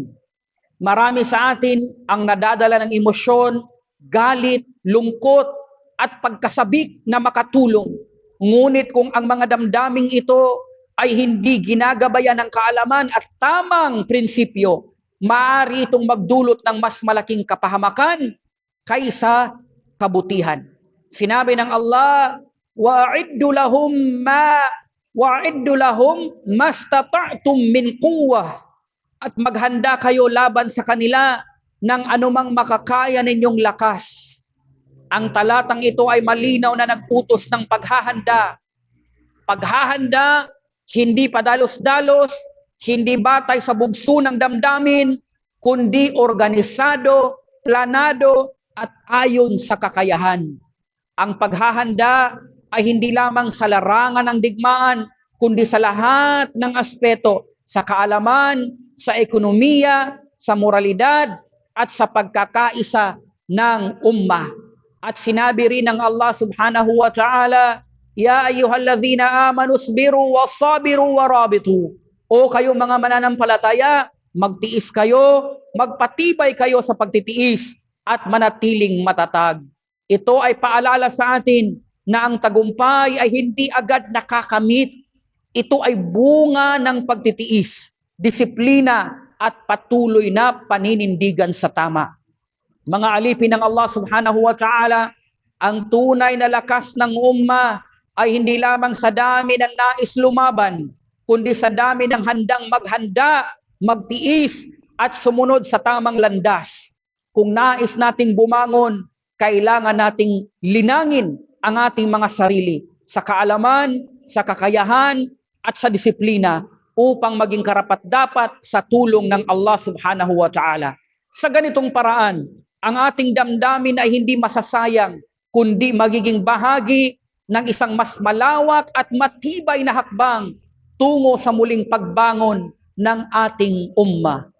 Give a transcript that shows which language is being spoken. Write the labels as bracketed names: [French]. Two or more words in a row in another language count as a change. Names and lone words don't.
[Filipino] Marami sa atin ang nadadala ng emosyon, galit, lungkot at pagkasabik na makatulong. Ngunit kung ang mga damdaming ito ay hindi ginagabayan ng kaalaman at tamang prinsipyo, maaari itong magdulot ng mas malaking kapahamakan kaysa kabutihan. Sinabi ng Allah, [Arabic] وأعدوا لهم ما استطعتم من قوة, [Filipino] at maghanda kayo laban sa kanila ng anumang makakaya ninyong lakas. Ang talatang ito ay malinaw na nagputos ng paghahanda. Paghahanda, hindi padalos-dalos, hindi batay sa bugso ng damdamin, kundi organisado, planado, at ayon sa kakayahan. Ang paghahanda ay hindi lamang sa larangan ng digmaan, kundi sa lahat ng aspeto, sa kaalaman, sa ekonomiya, sa moralidad, at sa pagkakaisa ng ummah. At sinabi rin ng Allah [Arabic] سبحانه وتعالى يا أيها الذين آمنوا اصبروا وصابروا ورابطوا. [Filipino] O kayo mga mananampalataya, magtiis kayo, magpatibay kayo sa pagtitiis, at manatiling matatag. Ito ay paalala sa atin na ang tagumpay ay hindi agad nakakamit. Ito ay bunga ng pagtitiis, disiplina, at patuloy na paninindigan sa tama. Mga alipin ng Allah [Arabic] سبحانه وتعالى, [Filipino] ang tunay na lakas ng umma ay hindi lamang sa dami ng nais lumaban, kundi sa dami ng handang maghanda, magtiis, at sumunod sa tamang landas. Kung nais nating bumangon, kailangan nating linangin ang ating mga sarili sa kaalaman, sa kakayahan, at sa disiplina upang maging karapat-dapat sa tulong ng Allah [Arabic] سبحانه وتعالى. [Filipino] Sa ganitong paraan, ang ating damdamin ay hindi masasayang, kundi magiging bahagi ng isang mas malawak at matibay na hakbang tungo sa muling pagbangon ng ating ummah.